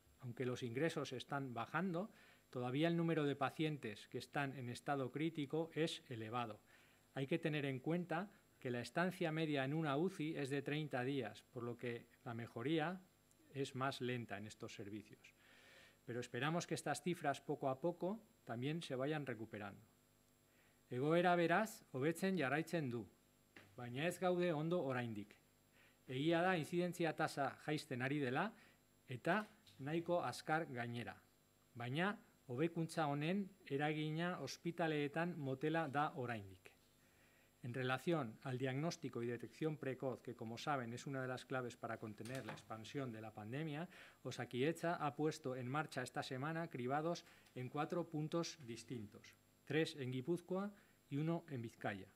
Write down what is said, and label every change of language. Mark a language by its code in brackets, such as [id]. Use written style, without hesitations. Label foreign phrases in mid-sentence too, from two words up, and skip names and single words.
[es] Aunque los ingresos están bajando, todavía el número de pacientes que están en estado crítico es elevado. Hay que tener en cuenta que la estancia media en una UCI es de 30 días, por lo que la mejoría es más lenta en estos servicios. Pero esperamos que estas cifras poco a poco también se vayan recuperando. [eu] Egoera beraz, hobetzen jarraitzen du, baina ez gaude ondo oraindik. Egia da inzidentzia tasa jaisten ari dela eta nahiko azkar gainera. Baina, hobekuntza honen eragina ospitaleetan motela da oraindik. [es] En relación al diagnóstico y detección precoz, que como saben es una de las claves para contener la expansión de la pandemia, Osakidetza ha puesto en marcha esta semana cribados en 4 puntos distintos, 3 en Guipúzcoa y 1 en Vizcaya.